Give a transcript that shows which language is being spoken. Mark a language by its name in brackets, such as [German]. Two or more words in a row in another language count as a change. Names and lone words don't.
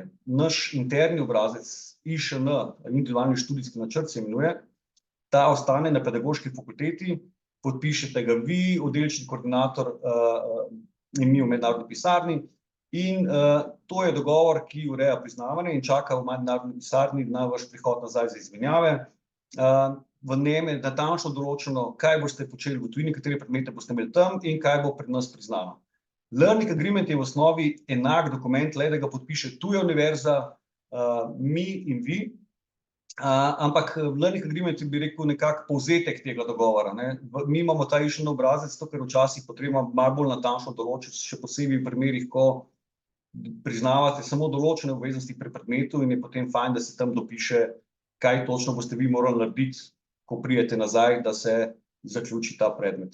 [Slovenian] Naš interni obrazec IŠN, individualni študijski načrt se imenuje, ta ostane na pedagoški fakulteti, podpišete ga vi, oddelčni koordinator in mi v mednarodni pisarni, in to je dogovor, ki ureja priznavanje in čaka v mednarodni pisarni na vaš prihod nazaj za izmenjave. V njem je natančno določeno, kaj boste počeli v tujini, katere predmete boste imeli tam in kaj bo pri nas priznano. [English] Learning agreement [Slovenian] je v osnovi enak dokument, le da ga podpiše tuja univerza, mi in vi, ampak [English] learning agreement [Slovenian] bi rekel nekako povzetek tega dogovora, ne. Mi imamo ta IŠN obrazec, to, ker včasih potrebno malo bolj natančno določiti, še posebej v primerih, ko priznavate samo določene obveznosti pri predmetu in je potem fajn, da se tam dopiše, kaj točno boste vi morali narediti, ko pridete nazaj, da se zaključi ta predmet.